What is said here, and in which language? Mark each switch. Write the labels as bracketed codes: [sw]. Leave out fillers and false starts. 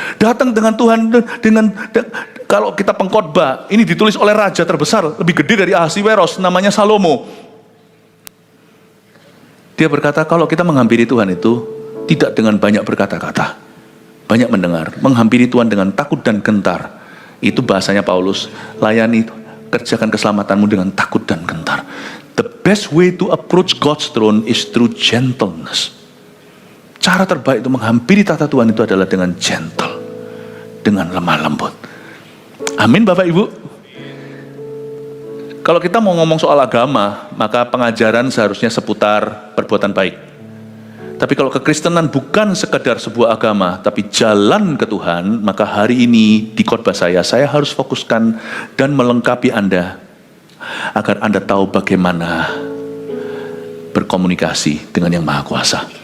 [id] Datang dengan Tuhan dengan kalau kita pengkhotbah, ini ditulis oleh raja terbesar, lebih gede dari Ahasiweros, namanya Salomo. Dia berkata, kalau kita menghampiri Tuhan itu tidak dengan banyak berkata-kata, banyak mendengar, menghampiri Tuhan dengan takut dan gentar. Itu bahasanya Paulus, layani, kerjakan keselamatanmu dengan takut dan gentar. [en] The best way to approach God's throne is through gentleness. [id] Cara terbaik untuk menghampiri tahta Tuhan itu adalah dengan gentle, dengan lemah lembut. Amin Bapak Ibu. Kalau kita mau ngomong soal agama, maka pengajaran seharusnya seputar perbuatan baik. Tapi kalau kekristenan bukan sekedar sebuah agama, tapi jalan ke Tuhan, maka hari ini di khotbah saya harus fokuskan dan melengkapi Anda, agar Anda tahu bagaimana berkomunikasi dengan Yang Maha Kuasa.